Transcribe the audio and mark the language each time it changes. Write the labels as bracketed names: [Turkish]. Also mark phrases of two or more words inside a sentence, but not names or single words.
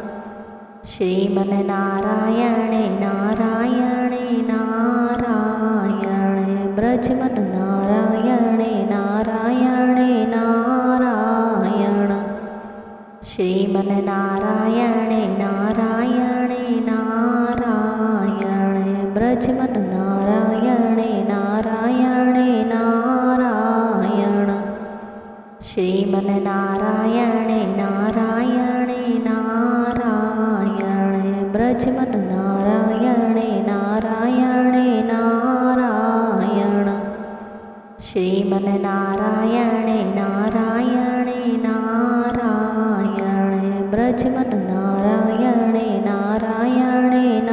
[Sanskrit] श्रीमन्नारायणे नारायणे नारायणे ब्रजमन्नारायणे नारायणे नारायण श्रीमन्नारायणे नारायणे બ્રજમન નારાયણે નારાયણે નારાયણ શ્રીમન નારાયણે નારાયણે નારાયણ બ્રજમન નારાયણે નારાયણે નારાયણ શ્રીમન નારાયણે નારાયણે નારાયણ બ્રજમન નારાયણે નારાયણે